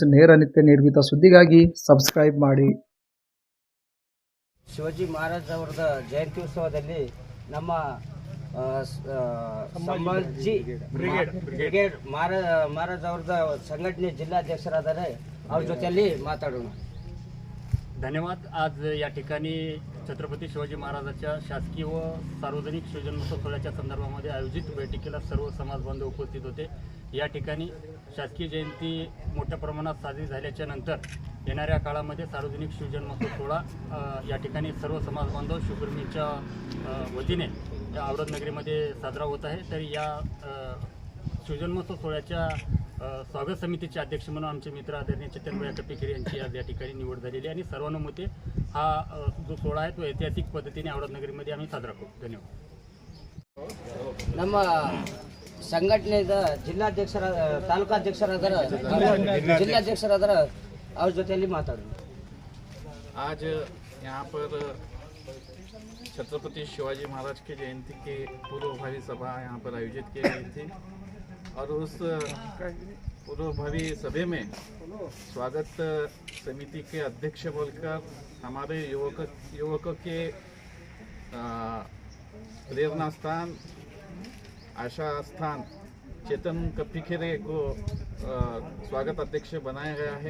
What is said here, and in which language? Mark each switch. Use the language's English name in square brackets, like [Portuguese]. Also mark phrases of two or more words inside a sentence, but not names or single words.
[Kannada] ನೇರ ನಿತ್ಯ ನಿರ್ಮಿತ ಸುದ್ದಿಗಾಗಿ ಸಬ್ಸ್ಕ್ರೈಬ್ ಮಾಡಿ. ಶಿವಾಜಿ ಮಹಾರಾಜ್ ಅವರದ ಜಯಂತಿ ಉತ್ಸವದಲ್ಲಿ ನಮ್ಮ ಸಂಭಾಜಿ ಬ್ರಿಗೇಡ್ ಮಹಾರಾಜ್ ಅವರದ ಸಂಘಟನೆ ಜಿಲ್ಲಾಧ್ಯಕ್ಷರಾದರೆ ಅವ್ರ ಜೊತೆಯಲ್ಲಿ ಮಾತಾಡೋಣ. [Marathi] धन्यवाद. आज या ठिकाणी छत्रपती शिवाजी महाराजांच्या शासकीय व सार्वजनिक शिवजन्मोत्सव सोहळ्याच्या संदर्भामध्ये आयोजित बैठकीला सर्व समाज बांधव उपस्थित होते. या ठिकाणी शासकीय जयंती मोठ्या प्रमाणात साजरी झाल्याच्या नंतर येणाऱ्या काळामध्ये सार्वजनिक शिवजन्मोत्सव सोहळा या ठिकाणी सर्व समाज बांधव शिवप्रेमींच्या वतीने औरद नगरीमध्ये साजरा होत आहे. तर या शिवजन्मोत्सव सोहळ्याच्या स्वागत समितीचे अध्यक्ष म्हणून आमचे मित्र आदरणीय चेतनभाई कप्पेकेरे यांची आज या ठिकाणी निवड झालेली आणि सर्वानुमते हा जो सोहळा आहे तो ऐतिहासिक पद्धतीने औरद नगरीमध्ये आम्ही साजरा करू. धन्यवाद. [Kannada] ನಮ್ಮ ಸಂಘಟನೆಯ ತಾಲೂಕಾಧ್ಯಕ್ಷರಾದ ಅವ್ರ ಜೊತೆಯಲ್ಲಿ ಮಾತಾಡೋಣ. [Hindi] आज यहाँ पर छत्रपति शिवाजी महाराज की जयंती की पूर्वभावी सभा यहाँ पर आयोजित की गई थी और उस पूर्वभावी सभा में स्वागत समिति के अध्यक्ष बोलकर हमारे युवकों के प्रेरणा स्थान, आशा स्थान चेतन कप्पेकेरे को स्वागत अध्यक्ष बनाया गया है.